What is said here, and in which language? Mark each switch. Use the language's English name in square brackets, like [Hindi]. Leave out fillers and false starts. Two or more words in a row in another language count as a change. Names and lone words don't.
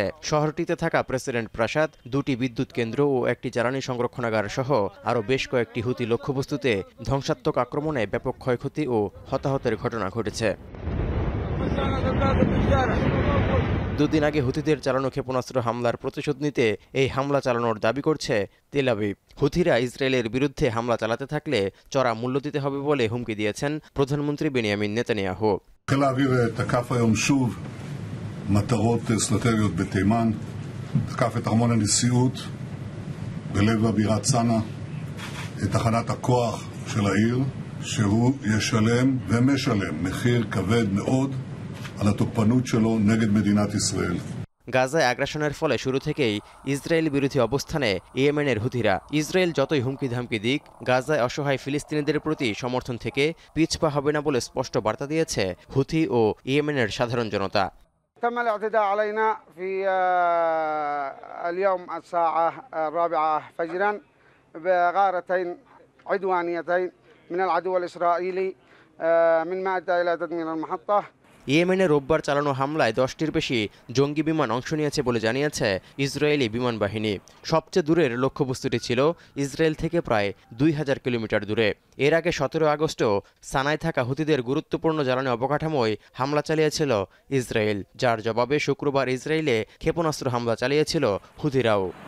[Bangla] শহরটিতে থাকা প্রেসিডেন্ট প্রাসাদ, 2টি বিদ্যুৎ কেন্দ্র ও একটি জ্বালানি সংরক্ষণাগার সহ আরও বেশ কয়েকটি হুতি লক্ষ্যবস্তুতে ধ্বংসাত্মক আক্রমণে ব্যাপক ক্ষয়ক্ষতি ও হতাহতের ঘটনা ঘটেছে। 2 দিন আগে হুথিদের চালানো ক্ষেপণাস্ত্র হামলার প্রতিশোধ নিতে এই হামলা চালানোর দাবি করছে তেল আবিব। হুথিরা ইসরায়েলের বিরুদ্ধে হামলা চালাতে থাকলে চড়া মূল্য দিতে হবে বলে হুমকি দিয়েছেন প্রধানমন্ত্রী বেনিয়ামিন নেতানিয়াহু। [Hebrew] חיל האוויר תקף היום שוב מטרות אסטרטגיות בתימן, תקף את ארמון הנשיאות בלב הבירת סאנה, את תחנת הכוח של העיר, שהוא ישלם ומשלם מחיר כבד מאוד על התוקפנות שלו נגד מדינת ישראל. [Bangla] গাজায় আগ্রাসনের ফলে শুরু থেকেই ইসরায়েল বিরোধী অবস্থানে ইয়েমেনের হুথিরা। ইসরায়েল যতই হুমকি ধামকি দিক, গাজায় অসহায় ফিলিস্তিনিদের প্রতি সমর্থন থেকে পিছপা হবে না বলে স্পষ্ট বার্তা দিয়েছে হুথি ও ইয়েমেনের সাধারণ জনতা। [Arabic] تم الاعتداء علينا في اليوم الساعة 4 فجرا بغارتين عدوانيتين من العدو الإسرائيلي من مادة إلى تدمير المحطة। [Bangla] ইয়েমেনে রোববার চালানো হামলায় 10টির বেশি জঙ্গি বিমান অংশ নিয়েছে বলে জানিয়েছে ইসরায়েলি বিমান বাহিনী। সবচেয়ে দূরের লক্ষ্যবস্তুটি ছিল ইসরায়েল থেকে প্রায় 2000 কিলোমিটার দূরে। এর আগে 17 আগস্টও সানায় থাকা হুতিদের গুরুত্বপূর্ণ জ্বালানি অবকাঠামোয় হামলা চালিয়েছিল ইসরায়েল, যার জবাবে শুক্রবার ইসরায়েলে ক্ষেপণাস্ত্র হামলা চালিয়েছিল হুতিরাও।